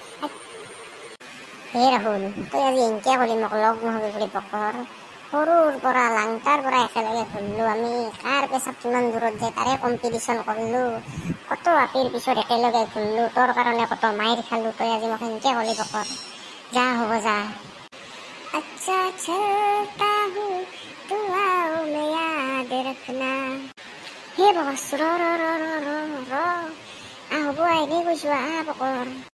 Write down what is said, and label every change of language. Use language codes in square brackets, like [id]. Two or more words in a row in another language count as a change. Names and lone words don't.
[as] ৰাহুল, তই আজি এনকে ক'লি মোক লগ নহবি বুলি পকৰ। সৰুৰ পৰা লাংটাৰ পৰা একেলগে ঘূৰিলোঁ আমি। কাৰ পেচাব কিমান দূৰত যায় তাৰে কম্পিটিশ্যন কৰিলোঁ। কত আপিৰ পিছত একেলগে ঘূৰিলোঁ, তোৰ কাৰণে কত মাইৰ খালোঁ। তই আজি মোক এনকে ক'লি পকৰ। যা হ'ব যা। [hi] अच्छा चलता हूँ, दुआओं में याद रखना। [as] बस ৰ হ'ব, এনেই কৈছোঁ, পকৰ।